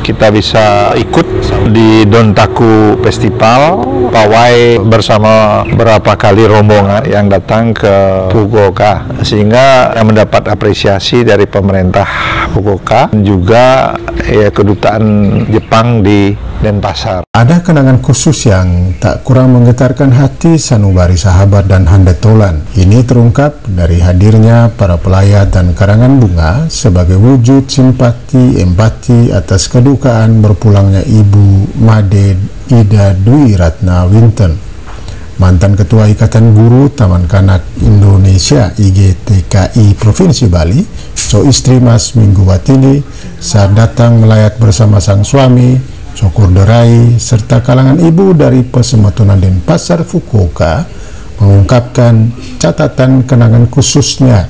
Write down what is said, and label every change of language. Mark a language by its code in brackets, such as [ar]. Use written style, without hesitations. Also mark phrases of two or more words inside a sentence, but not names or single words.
[id] Kita bisa ikut di Dontaku Festival, pawai bersama beberapa kali rombongan yang datang ke Fukuoka, sehingga mendapat apresiasi dari pemerintah Fukuoka dan juga kedutaan Jepang di Denpasar. Ada kenangan khusus yang tak kurang menggetarkan hati sanubari sahabat dan handetolan. Ini terungkap dari hadirnya para pelayat dan karangan bunga sebagai wujud simpati empati atas kedukaan berpulangnya Ibu Made Ida Dwi Ratna Winten, mantan Ketua Ikatan Guru Taman Kanak Indonesia IGTKI Provinsi Bali, so istri Mas Minggu Watini, saat datang melayat bersama sang suami Syukur Derai, serta kalangan ibu dari Pesemetunan Denpasar Fukuoka, mengungkapkan catatan kenangan khususnya.